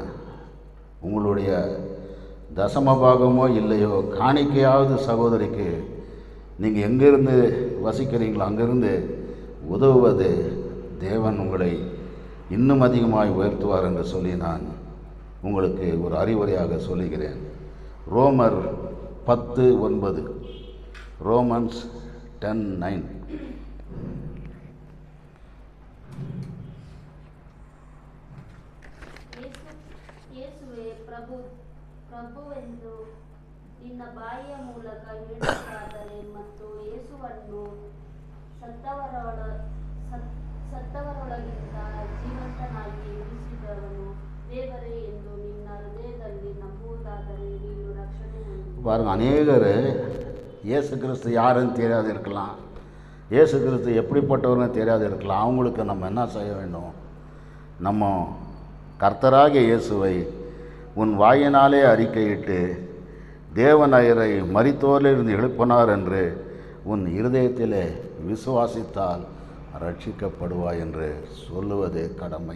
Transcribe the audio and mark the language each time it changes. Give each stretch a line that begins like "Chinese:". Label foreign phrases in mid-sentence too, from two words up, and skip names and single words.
Tamil: உங்களுடைய தசமபாகமோ இல்லையோ காணிக்கையாவது சகோதரிக்கு நீங்கள் எங்கேருந்து வசிக்கிறீங்களோ அங்கேருந்து உதவுவது தேவன் உங்களை இன்னும் அதிகமாய் உயர்த்துவார் என்று சொல்லி நான் உங்களுக்கு ஒரு அறிவுரையாக சொல்லுகிறேன். ரோமர் 10:9, ரோமன்ஸ் 10:9.
Kannada: ಯೇಸುವೇ ಪ್ರಭುವೆಂದು ನಿನ್ನ ಬಾಯಿಯ ಮೂಲಕ ಹೇಳುವುದಾದರೆ ಮತ್ತು ಯೇಸುವನ್ನು ಸತ್ತವರೊಳಗಿಂದ ಜೀವಂತನಾಗಿ ಎಬ್ಬಿಸಿದವನು ದೇವರೇ ಎಂದು ನಿನ್ನ ಹೃದಯದಲ್ಲಿ ನಂಬುವುದಾದರೆ ನೀನು ರಕ್ಷಣೆ ಹೊಂದುವೆ.
Tamil: பாருங்க, அநேகர் இயேசு கிறிஸ்து யாருன்னு தெரியாது இருக்கலாம், இயேசு கிறிஸ்து எப்படிப்பட்டவர்னு தெரியாது இருக்கலாம். அவங்களுக்கு நம்ம என்ன செய்ய வேண்டும்? நம்ம கர்த்தராகிய இயேசுவை உன் வாயினாலே அறிக்கையிட்டு தேவநயரை மரித்தோரிலிருந்து எழுப்பினார் என்று உன் இருதயத்திலே விசுவாசித்தால் ரட்சிக்கப்படுவாய் என்று சொல்லுவது கடமை.